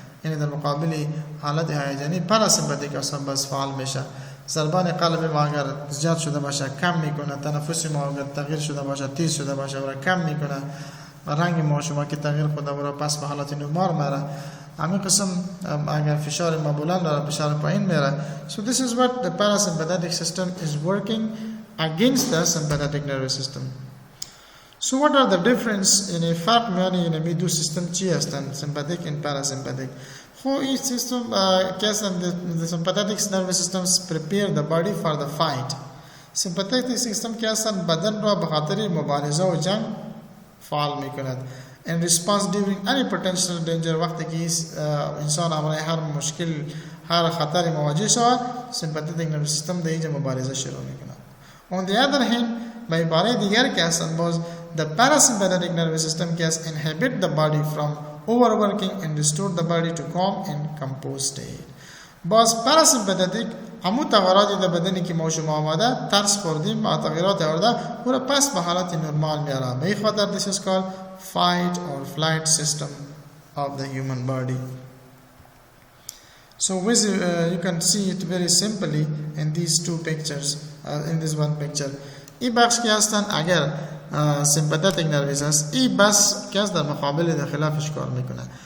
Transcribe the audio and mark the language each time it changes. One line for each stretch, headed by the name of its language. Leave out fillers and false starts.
Persian: یعنی در مقابل حالت هیجانی پاراسیمپاتیک اعصاب بس فعال میشه. ضربان قلب ما اگر زیاد شده باشه کم میکنه، تنفس ما اگر تغییر شده باشه تیز شده باشه و کم میکنه، رنگ ما شما که تغییر خود و پس به حالت نرمال میاره. همین قسم اگر فشار ما بلند داره، فشار پایین میاره.
English: So this is what the parasympathetic system is working against the sympathetic nervous system. So what are the difference in a
Persian: فرق میانی این دو سیستم چی هستند،
English: sympathetic and parasympathetic؟
Persian: خب این سیستم که هستند
English: the sympathetic nervous systems prepare the body for the fight.
Persian: sympathetic system که هستند بدن را به خاطر مبارزه و جنگ فعال میکند.
English: in response during any potential danger،
Persian: وقتی که انسان امر هر مشکل هر خطری مواجه شود، sympathetic nervous system در اینجا مبارزه شروع میکنه.
English: On the other hand،
Persian: به عباره دیگر که هستند باز
English: the parasympathetic nervous system که هست inhibit the body from overworking and restore the body to calm and composed state.
Persian: باز parasympathetic همون تغییراتی در بدنی که ما شما آمده، ترس خوردیم و تغییرات آورده، او را پس به حالت نرمال میاره. به این خاطر
English: this is called fight or flight system of the human body. So you can see it very simply in these two pictures, in this one picture.
Persian: این بخش که هستن اگر sympathetic nervous هست، این بس که از در مقابل در خلافش کار میکنه.